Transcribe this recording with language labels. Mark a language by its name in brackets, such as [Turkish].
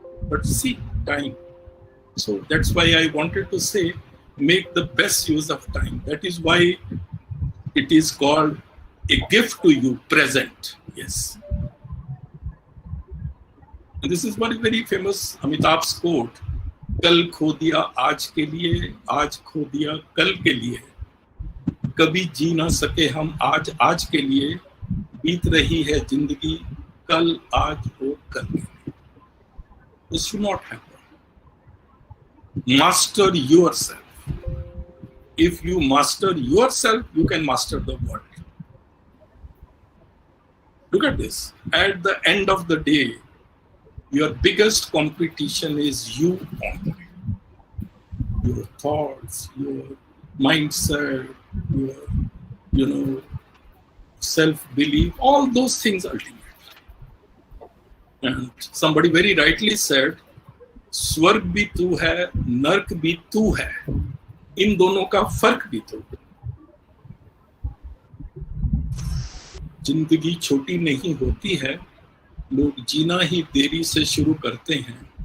[English] But see, time. So that's why I wanted to say, make the best use of time. That is why it is called a gift to you, present. Yes. And this is one very famous Amitabh's quote. [Hindi] कल खो दिया आज के लिए, आज खो दिया कल के लिए, कभी जी ना सके हम आज के लिए, बीत रही है जिंदगी कल आज और कल के लिए. [English] This should not happen. Master yourself. If you master yourself, you can master the world. Look at this. At the end of the day, your biggest competition is you only. Your thoughts, your mindset, your self-belief, all those things ultimately. And somebody very rightly said, [Hindi] स्वर्ग भी तू है, नर्क भी तू है, इन दोनों का फर्क भी तू. जिंदगी छोटी नहीं होती है, लोग जीना ही देरी से शुरू करते हैं.